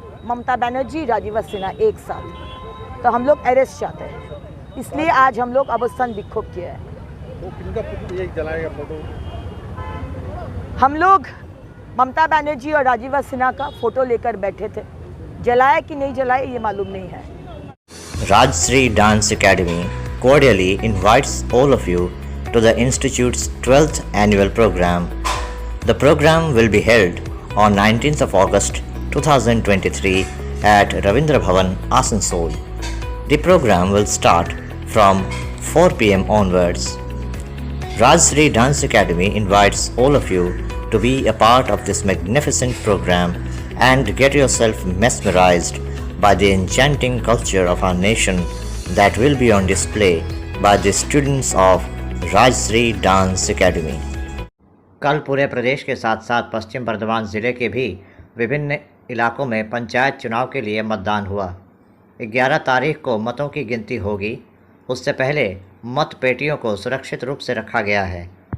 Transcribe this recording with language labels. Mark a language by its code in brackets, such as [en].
[hi] ममता बनर्जी, राजीव सिन्हा एक साथ, तो हम लोग अरेस्ट चाहते हैं, इसलिए आज हम लोग अवस्थान विक्षोभ किया है। हम लोग ममता बनर्जी और राजीव सिन्हा का फोटो लेकर बैठे थे, जलाया कि नहीं जलाया ये मालूम नहीं है। [en] Rajshri Dance Academy cordially invites all of you to the Institute's 12th annual program. The program will be held on 19th of August 2023 at Ravindra Bhavan, Asansol. The program will start from 4 p.m. onwards. Rajshri Dance Academy invites all of you to be a part of this magnificent program and get yourself mesmerized by the enchanting culture of our nation that will be on display by the students of Rajshri Dance Academy. [hi] कल पूरे प्रदेश के साथ साथ पश्चिम बर्धमान ज़िले के भी विभिन्न इलाकों में पंचायत चुनाव के लिए मतदान हुआ। 11 तारीख को मतों की गिनती होगी, उससे पहले मत पेटियों को सुरक्षित रूप से रखा गया है।